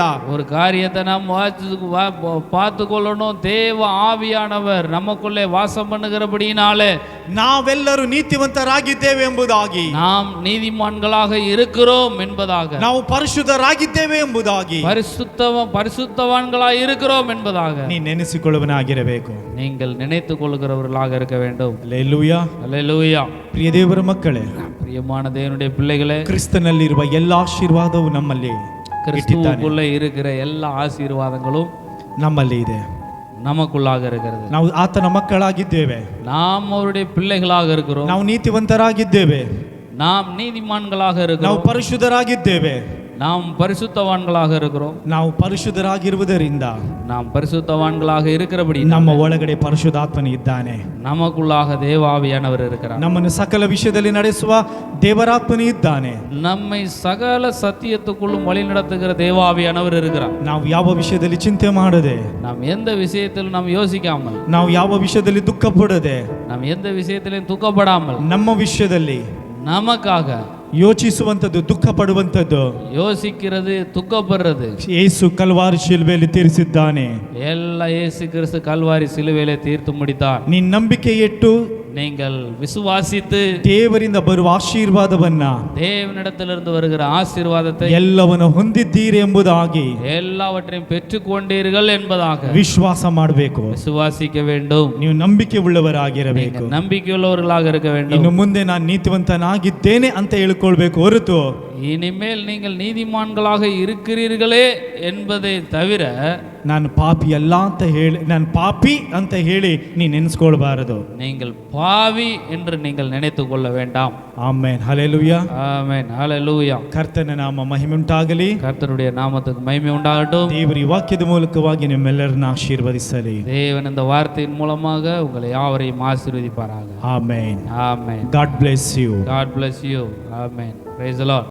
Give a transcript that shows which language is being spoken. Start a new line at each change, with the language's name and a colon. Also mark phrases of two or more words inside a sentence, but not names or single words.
Tamil: ஒரு காரியத்தை நாம் பார்த்து கொள்ளணும். தேவ ஆவியானவர் நமக்குள்ளே வாசம் பண்ணுகிறபடியினாலே
Kannada: ನಾವೆಲ್ಲರೂ ನೀತಿವಂತರಾಗಿದ್ದೇವೆ ಎಂಬುದಾಗಿ,
Tamil: நாம் நீதிமான்களாக இருக்கிறோம் என்பதாக,
Kannada: ನಾವು ಪರಿಶುದ್ಧರಾಗಿದ್ದೇವೆ ಎಂಬುದಾಗಿ,
Tamil: பரிசுத்தவான்களாக இருக்கிறோம் என்பதாக
Kannada: ನೀ ನೆನೆಸಿಕೊಳ್ಳುವನಾಗಿರಬೇಕು.
Tamil: நீங்கள் நினைத்துக் கொள்கிறவர்களாக இருக்க வேண்டும். அல்லேலூயா, அல்லேலூயா.
Kannada: ಪ್ರಿಯ ದೇವರ ಮಕ್ಕಳೇ,
Tamil: பிரியமான தேவனுடைய பிள்ளைகளே,
Kannada: ಕ್ರಿಸ್ತನಲ್ಲಿರುವ ಎಲ್ಲ ಆಶೀರ್ವಾದವು ನಮ್ಮಲ್ಲಿ
Tamil: கிறிஸ்துவுக்குள்ளே இருக்கிற எல்லா ஆசீர்வாதங்களும்
Kannada: ನಮ್ಮಲ್ಲಿ ಇದೆ.
Tamil: நமக்குள்ளாக இருக்கிறது.
Kannada: ನಾವು ಆತನ ಮಕ್ಕಳಾಗಿದ್ದೇವೆ.
Tamil: நாம் அவருடைய பிள்ளைகளாக இருக்கிறோம்.
Kannada: ನಾವು ನೀತಿವಂತರಾಗಿದ್ದೇವೆ.
Tamil: நாம் நீதிமான்களாக
Kannada: ನಾವು
Tamil: இருக்கிறோம்.
Kannada: ಪರಿಶುದ್ಧರಾಗಿದ್ದೇವೆ.
Tamil: நாம் பரிசுத்தவான்களாக இருக்கிறோம்.
Kannada: ನಾವು ಪರಿಶುದ್ಧರಾಗಿರುವುದರಿಂದ,
Tamil: நாம் பரிசுத்தவான்களாக இருக்கிறபடி
Kannada: ನಮ್ಮ ಒಳಗಡೆ ಪರಿಶುದ್ಧಾತ್ಮನು ಇದ್ದಾನೆ.
Tamil: நமக்குள்ளாக தேவாவியானவர் இருக்கிறார்.
Kannada: ನಮ್ಮನ್ನು ಸಕಲ ವಿಷಯದಲ್ಲಿ ನಡೆಸುವ ದೇವರಾತ್ಮನು ಇದ್ದಾನೆ.
Tamil: நம்மை சகல சத்தியத்துக்குள்ளும் வழி நடத்துகிற தேவாவியானவர் இருக்கிறார்.
Kannada: ನಾವು ಯಾವ ವಿಷಯದಲ್ಲಿ ಚಿಂತೆ ಮಾಡದೆ,
Tamil: நாம் எந்த விஷயத்திலும் நாம் யோசிக்காமல்,
Kannada: ನಾವು ಯಾವ ವಿಷಯದಲ್ಲಿ ದುಃಖ ಪಡದೆ,
Tamil: நாம் எந்த விஷயத்திலும் துக்கப்படாமல்,
Kannada: ನಮ್ಮ ವಿಷಯದಲ್ಲಿ
Tamil: நமக்காக
Kannada: ಯೋಚಿಸುವಂಥದ್ದು, ದುಃಖ ಪಡುವಂಥದ್ದು,
Tamil: யோசிக்கிறது, துக்கப்படுறது
Kannada: ಯೇಸು ಕಲ್ವಾರಿ ಶಿಲುಬೆಯಲ್ಲಿ ತೀರಿಸಿದ್ದಾನೆ.
Tamil: ಎಲ್ಲ இயேசு கிறிஸ்து கல்வாரி சிலுவையிலே தீர்த்து முடித்தார்.
Kannada: ನೀನ್ ನಂಬಿಕೆ ಇಟ್ಟು
Tamil: நீங்கள் விசுவாசித்து
Kannada: ದೇವರಿಂದ ಬರುವ ಆಶೀರ್ವಾದವನ್ನ,
Tamil: தேவனிடத்திலிருந்து வருகிற ஆசீர்வாதத்தை
Kannada: ಎಲ್ಲವನ್ನು ಹೊಂದಿದ್ದೀರಿ ಎಂಬುದಾಗಿ
Tamil: எல்லாவற்றையும் பெற்றுக்கொண்டீர்கள் என்பதாக
Kannada: ವಿಶ್ವಾಸ ಮಾಡಬೇಕು.
Tamil: விசுவாசிக்க வேண்டும்.
Kannada: ನೀವು ನಂಬಿಕೆ ಉಳ್ಳವರಾಗಿರಬೇಕು.
Tamil: நம்பிக்கையுள்ளவர்களாக இருக்க வேண்டும்.
Kannada: ಇನ್ನು ಮುಂದೆ ನಾನು ನೀತಿವಂತನಾಗಿದ್ದೇನೆ ಅಂತ ಹೇಳ್ಕೊಳ್ಬೇಕು ಹೊರತು,
Tamil: இனிமேல் நீங்கள் நீதிமான்களாக இருக்கிறீர்களே என்பதை தவிர
Kannada: ನಾನು ಪಾಪಿ ಅಲ್ಲ ಅಂತ ಹೇಳಿ, ನಾನು ಪಾಪಿ ಅಂತ ಹೇಳಿ ನೀ ನೆನೆಸ್ಕೊಳ್ಬಾರದು.
Tamil: நீங்கள் பாவி என்று நீங்கள் நினைத்துக் கொள்ள வேண்டாம்.
Kannada: ಆಮೆನ್, ಹಲ್ಲೆಲೂಯಾ,
Tamil: ஆமென், ஹalleluya.
Kannada: ಕರ್ತನ ನಾಮ ಮಹಿಮೆ ಉಂಟಾಗಲಿ.
Tamil: கர்த்தருடைய நாமத்துக்கு மகிமை உண்டாகட்டும்.
Kannada: ದೇವರ ಈ ವಾಕ್ಯದ ಮೂಲಕವಾಗಿ ನಿಮ್ಮೆಲ್ಲರನ್ನ ಆಶೀರ್ವದಿಸಲಿ.
Tamil: தேவன் இந்த வார்த்தையின் மூலமாக உங்களை யாவரையும் ஆசீர்வதிப்பாராக.
Kannada: ಆಮೆನ್.
Tamil: ஆமென்.
English: God bless you. God bless you. Amen. Praise the Lord.